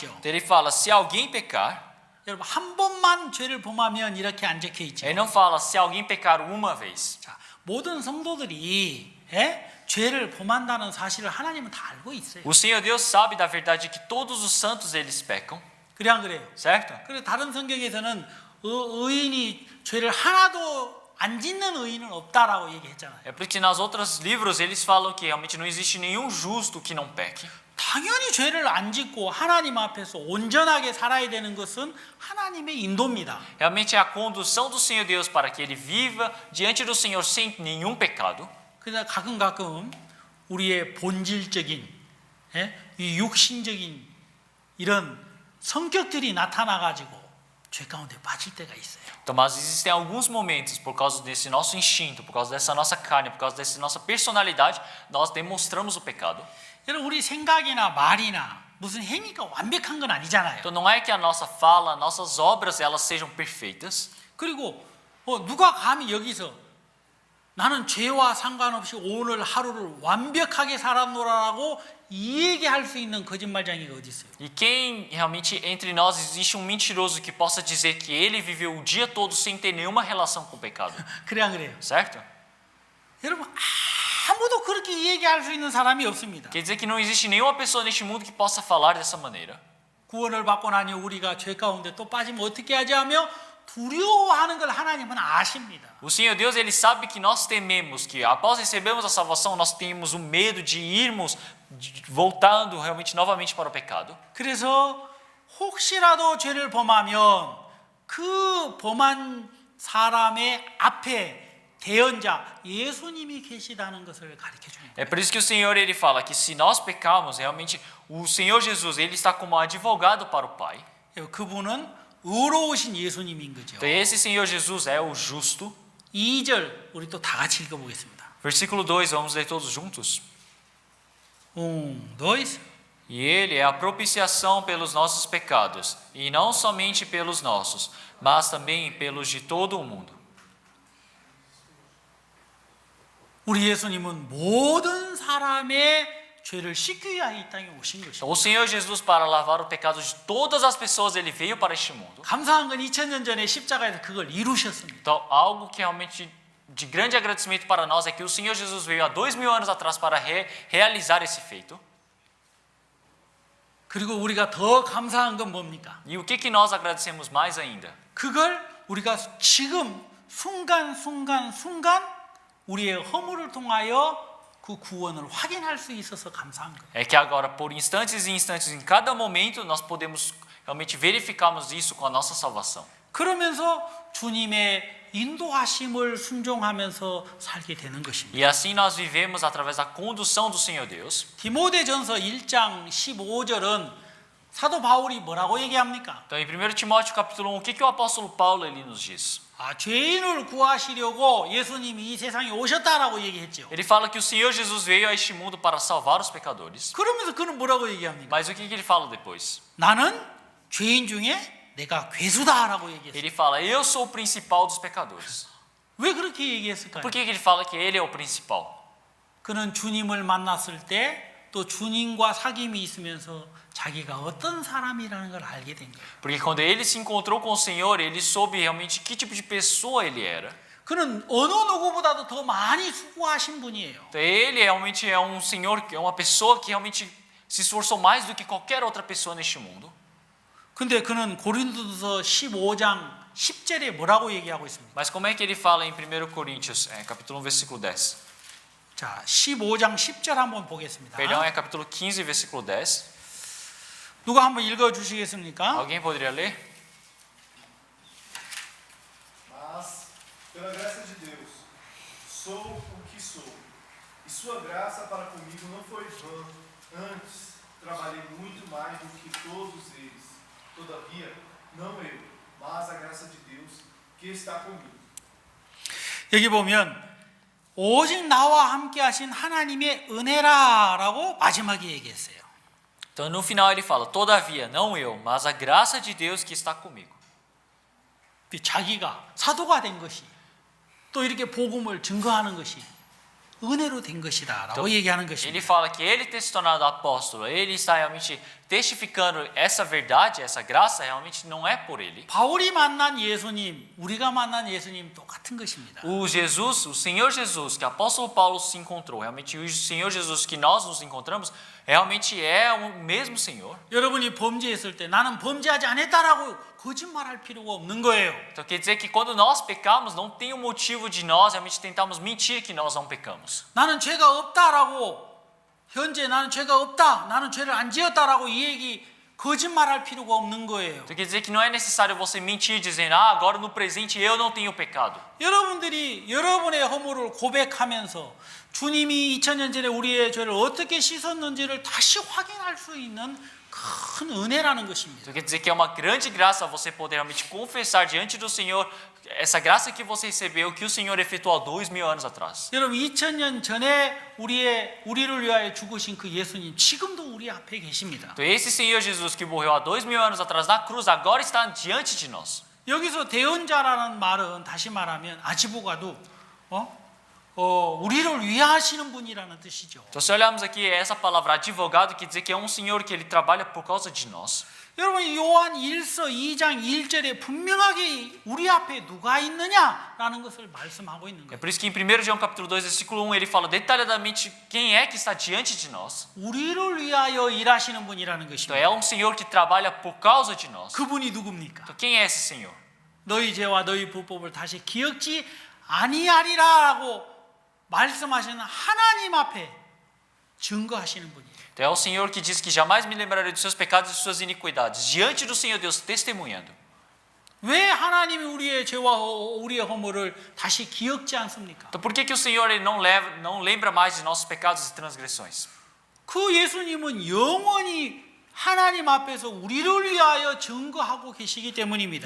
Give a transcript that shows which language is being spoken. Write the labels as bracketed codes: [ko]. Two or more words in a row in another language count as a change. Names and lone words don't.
[pt] Então, ele fala, se alguém pecar, [ko] 여러분, 한 번만 죄를 범하면 이렇게 안 적혀 있죠. [pt] ele não fala se alguém pecar uma vez. [ko] 자, 모든 성도들이 죄를 범한다는 사실을 하나님은 다 알고 있어요. [pt] O Senhor Deus sabe da verdade que todos os santos eles pecam, [ko] 그래 안 그래요? [pt] certo? [ko] 그래 다른 성경에서는 의인이 죄를 하나도 안 짓는 의인은 없다라고 얘기했잖아요. [pt] É porque nas outros livros eles falam que realmente não existe nenhum justo que não peque. [ko] 당연히 죄를 안 짓고 하나님 앞에서 온전하게 살아야 되는 것은 하나님의 인도입니다. [pt] Realmente é a condução do Senhor Deus para que ele viva diante do Senhor sem nenhum pecado. [ko] 그러나 가끔 우리의 본질적인 이 육신적인 이런 성격들이 나타나 가지고 죄 가운데 빠질 때가 있어요. [pt] Então, mas existem alguns momentos, por causa desse nosso instinto, por causa dessa nossa carne, por causa dessa nossa personalidade, nós demonstramos o pecado. [ko] 여러분, 우리 생각이나 말이나 무슨 행위가 완벽한 건 아니잖아요. [pt] Então não é que a nossa fala, nossas obras, elas sejam perfeitas. [ko] 그리고 누가 감히 여기서 나는 죄와 상관없이 오늘 하루를 완벽하게 살았노라라고 이 얘기할 수 있는 거짓말쟁이가 어디 있어요? [pt] E quem realmente entre nós existe um mentiroso que possa dizer que ele viveu o dia todo sem ter nenhuma relação com o pecado, [ko] 그래 안 그래요? [pt] certo? [ko] 여러분, 아무도 그렇게 얘기할 수 있는 사람이 없습니다. [pt] Quer dizer que não existe nenhuma pessoa neste mundo que possa falar dessa maneira. [ko] 구원을 받고 나니 우리가 죄 가운데 또 빠지면 어떻게 하지 하며 두려워하는 걸 하나님은 아십니다. [pt] O Senhor Deus, ele sabe que nós tememos, que após recebermos a salvação, nós temos o medo de irmos voltando realmente novamente para o pecado. [ko] 그래서 혹시라도 죄를 범하면 그 범한 사람의 앞에 대언자 예수님이 계시다는 것을 가르쳐 주는 거예요. [pt] É por isso que o Senhor ele fala que se nós pecarmos, realmente o Senhor Jesus ele está como advogado para o Pai. [ko] 그분은 의로우신 예수님인 거죠. [pt] Então esse Senhor Jesus é o justo. [ko] 2절 우리 또 다 같이 읽어보겠습니다. [pt] Versículo 2, vamos ler todos juntos. 1, 2. E ele é a propiciação pelos nossos pecados, e não somente pelos nossos, mas também pelos de todo o mundo. [ko] 우리 예수님은 모든 사람의 죄를 씻기 위하여 이 땅에 오신 것이죠. [pt] O Senhor Jesus, para lavar o pecado de todas as pessoas, ele veio para este mundo. [ko] 감사한 건 2000년 전에 십자가에서 그걸 이루셨습니다. [pt] Então, algo que realmente de grande agradecimento para nós é que o Senhor Jesus veio há 2000 anos atrás para realizar esse feito. [ko] 그리고 우리가 더 감사한 건 뭡니까? [pt] E o que nós agradecemos mais ainda? [ko] 그걸 우리가 지금 순간 우리의 허물을 통하여 그 구원을 확인할 수 있어서 감사한 거예요. [pt] É que agora, por instantes e instantes, em cada momento, nós podemos realmente verificarmos isso com a nossa salvação. [ko] 그러면서 주님의 인도하심을 순종하면서 살게 되는 것입니다. [pt] E assim nós vivemos através da condução do Senhor Deus. [ko] 디모데전서 1장 15절은 사도 바울이 뭐라고 얘기합니까? [pt] Então, em 1 Timóteo capítulo 1, o que o apóstolo Paulo ele nos diz? [ko] 죄인을 구하시려고 예수님이 이 세상에 오셨다라고 얘기했죠. [pt] Ele fala que o Senhor Jesus veio a este mundo para salvar os pecadores. [ko] 그러면서 그는 뭐라고 얘기합니까? [pt] Mas o que ele fala depois? [ko] 나는 죄인 중에 내가 괴수다라고 얘기했어요. [pt] Ele fala, eu sou o principal dos pecadores. [ko] 왜 그렇게 얘기했을까요? [pt] Por que ele fala que ele é o principal? [ko] 그는 주님을 만났을 때 또 주님과 사귐이 있으면서 자기가 어떤 사람이라는 걸 알게 된 거예요. [pt] Porque quando ele se encontrou com o Senhor, ele soube realmente que tipo de pessoa ele era. [ko] 그는 어느 누구보다도 더 많이 수고하신 분이에요. [pt] Então, ele realmente é um Senhor, é uma pessoa que realmente se esforçou mais do que qualquer outra pessoa neste mundo. [ko] 근데 그는 고린도서 15장 10절에 뭐라고 얘기하고 있습니까? [pt] Mas como é que ele fala em 1 Coríntios, capítulo 1, versículo 10? [ko] 자, 15장 10절 한번 보겠습니다. [pt] Perdão, é capítulo 15, versículo 10. [ko] 누가 한번 읽어 주시겠습니까? [pt] Alguém poderia ler? Mas, pela graça de Deus, sou o que sou. E sua graça para comigo não foi vã. Antes, trabalhei muito mais do que todos eles. Todavia, não eu, mas a graça de Deus que está comigo. [ko] 여기 보면 오직 나와 함께 하신 하나님의 은혜라라고 마지막에 얘기했어요. [pt] Então no final ele fala, todavia, não eu, mas a graça de Deus que está comigo. [ko] 자기가 사도가 된 것이 또 이렇게 복음을 증거하는 것이 은혜로 된 것이다라고 얘기하는 [pt] Ele [ko] 것입니다. [pt] fala que ele ter se tornado apóstolo, ele está realmente testificando essa verdade, essa graça realmente não é por ele. [ko] 바울이 만난 예수님, 우리가 만난 예수님 똑같은 것입니다. [pt] O Jesus, o Senhor Jesus, que o apóstolo Paulo se encontrou, realmente o Senhor Jesus que nós nos encontramos, realmente é o mesmo Senhor. [ko] 여러분이 범죄했을 때 나는 범죄하지 않았다라고 거짓말할 필요가 없는 거예요. [pt] Então quer dizer que quando nós pecamos, não tem um motivo de nós realmente tentarmos mentir que nós não pecamos. [ko] 나는 죄가 없다라고 현재 나는 죄가 없다. 나는 죄를 안 지었다라고 이 얘기 거짓말할 필요가 없는 거예요. [pt] Então quer dizer que não é necessário você mentir dizendo, agora no presente eu não tenho pecado. [ko] 여러분들이 여러분의 허물을 고백하면서 주님이 2000년 전에 우리의 죄를 어떻게 씻었는지를 다시 확인할 수 있는 큰 은혜라는 것입니다. [pt] Então quer dizer que é uma grande graça você poder realmente confessar diante do Senhor essa graça que você recebeu, que o Senhor efetuou há 2000 anos atrás. [ko] 여러분 2000년 전에 우리를 위하여 죽으신 그 예수님 지금도 우리 앞에 계십니다. [pt] Então esse Senhor Jesus que morreu há 2000 anos atrás na cruz, agora está diante de nós. [ko] 여기서 대언자라는 말은 다시 말하면 아지보가도 우리를 위하시는 분이라는 뜻이죠. [pt] Então se olharmos aqui essa palavra advogado, quer dizer que é um Senhor que ele trabalha por causa de nós. [ko] 여러분 요한 1서 2장 1절에 분명하게 우리 앞에 누가 있느냐라는 것을 말씀하고 있는 [pt] É [ko] 거예요. [pt] por isso que em 1 João capítulo 2, versículo 1, ele fala detalhadamente quem é que está diante de nós. [ko] 우리를 위하여 일하시는 분이라는 [pt] Então [ko] 것입니다. [pt] é um Senhor que trabalha por causa de nós. [ko] 그분이 누굽니까? [pt] Então quem é esse Senhor? [ko] 너희 죄와 너희 불법을 다시 기억지 아니하리라라고 말씀하시는 하나님 앞에 증거하시는 분이에요. [pt] Então é o Senhor que diz que jamais me lembrarei dos seus pecados e de suas iniquidades, diante do Senhor Deus testemunhando. [ko] 왜 하나님이 우리의 죄와 우리의 허물을 다시 기억지 않습니까? [pt] Então por que o Senhor ele não lembra mais de nossos pecados e transgressões? [ko] 그 예수님은 영원히 하나님 앞에서 우리를 위하여 증거하고 계시기 때문입니다.